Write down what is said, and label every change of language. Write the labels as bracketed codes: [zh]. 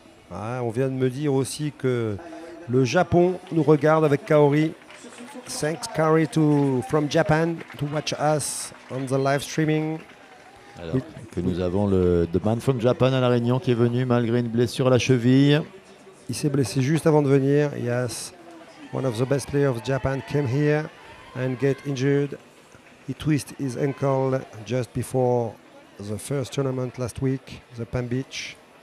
[fr] On vient de me dire aussi que le Japon nous regarde avec Kaori. [en] Thanks Kaori from Japan to watch us on the live streaming. [fr] Alors, que nous avons le [en] The Man from Japan [fr] à La Réunion qui est venu malgré une blessure à la cheville. Il s'est blessé juste avant de venir. [en] Yes, one of the best players of Japan came here and get injured. He twisted his ankle just before the first tournament last week, the Palm Beach.